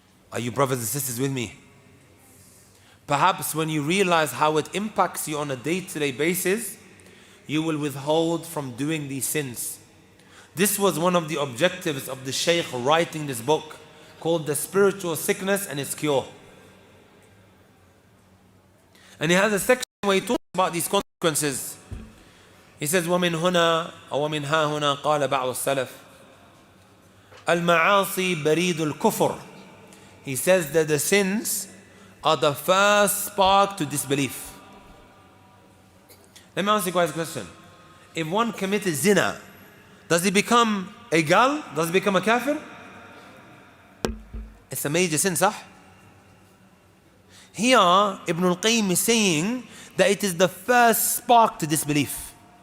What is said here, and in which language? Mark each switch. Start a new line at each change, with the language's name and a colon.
English: Are you brothers and sisters with me? Perhaps when you realize how it impacts you on a day-to-day basis, you will withhold from doing these sins. This was one of the objectives of the Shaykh writing this book called The Spiritual Sickness and Its Cure. And he has a section where he talks about these consequences. He says,
Arabic: وَمِنْ هُنَا أو وَمِنْ هَا هُنَا قال بعض السلف المعاصي بريد الكفر.
English: He says that the sins are the first spark to disbelief. Let me ask you guys a question. If one committed zina, does he become a gal? Does he become a kafir? It's a major sin, sah? Here, Ibn al-Qayyim is saying that it is the first spark to disbelief.